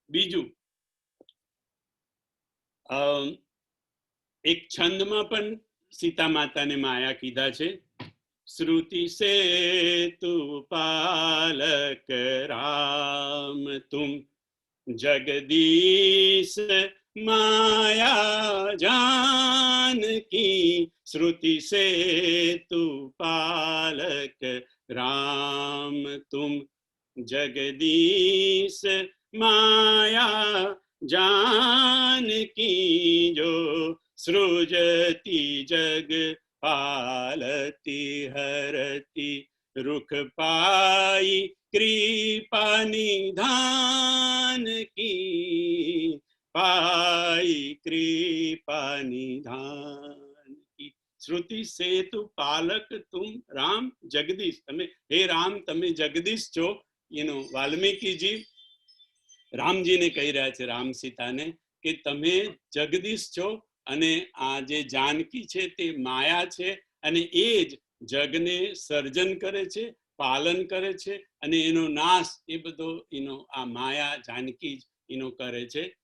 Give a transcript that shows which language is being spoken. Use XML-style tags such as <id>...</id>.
<gu>બીજું એક છંદમાં પણ સીતા માતાને માયા કીધા છે.</gu> <awa>શ્રુતિ સે તુ પાલક રામ તુમ જગદીશ माया जानकी. श्रुति से तू पालक राम तुम जगदीश माया जानकी. जो सृजती जग पालती हरती रुख पाई कृपा निधान की. पाई कृपा निधान की. श्रुति से तु पालक तुम राम जगदीश.</awa> <gu>તમે હે રામ, તમે જગદીશ છો. વાલ્મીકીજી રામજીને કહી રહ્યા છે, રામ સીતાને, કે તમે જગદીશ છો અને આ જે જાનકી છે તે માયા છે અને એ જ જગને સર્જન કરે છે, પાલન કરે છે અને એનો નાશ એ બધો આ માયા જાનકી જ કરે છે.</gu>